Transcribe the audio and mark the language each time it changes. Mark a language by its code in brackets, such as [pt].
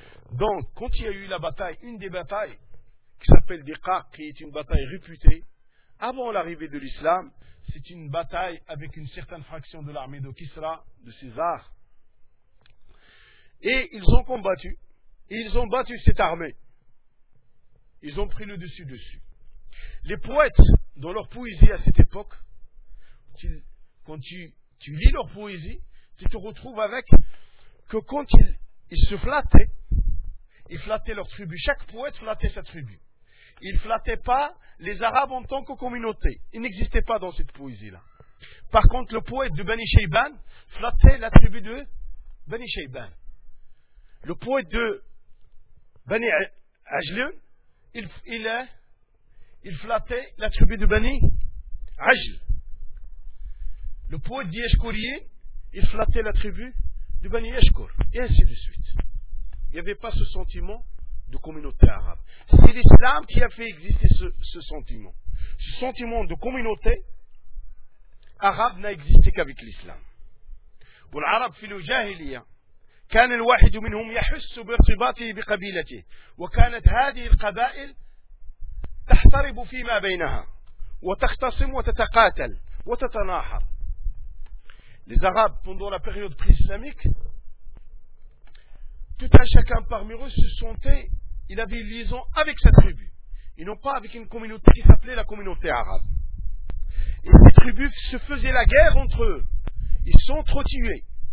[fr] donc quand il y a eu la bataille une des batailles qui s'appelle Diqaq qui est une bataille réputée avant l'arrivée de l'Islam c'est une bataille avec une certaine fraction de l'armée de Kisra de César et ils ont combattu et ils ont battu cette armée ils ont pris le dessus dessus. Les poètes, dans leur poésie à cette époque, quand tu lis leur poésie, tu te retrouves avec que quand ils se flattaient, ils flattaient leur tribu. Chaque poète flattait sa tribu. Ils ne flattaient pas les Arabes en tant que communauté. Ils n'existaient pas dans cette poésie-là. Par contre, le poète de Bani Shayban flattait la tribu de Bani Shayban. Le poète de Bani Ajlun, il flattait la tribu de Bani Ajl. Le poète d'Yeshkourien, il flattait la tribu de Bani Yeshkour. Et ainsi de suite. Il n'y avait pas ce sentiment de communauté arabe. C'est l'islam qui a fait exister ce sentiment. Ce sentiment de communauté arabe n'a existé qu'avec l'islam. Pour l'arabe, il y a le jahiliya. [ar] كان الواحد منهم يحس بارتباطه بقبيلته وكانت هذه القبائل تحترب فيما بينها وتختصم وتتقاتل وتتناحر [fr] les arabes pendant la période pré-islamique tout un chacun parmi eux se sentait il avait une liaison avec sa tribu et non pas avec une communauté qui s'appelait la communauté arabe et ces tribus se faisaient la guerre entre eux ils s'entretuaient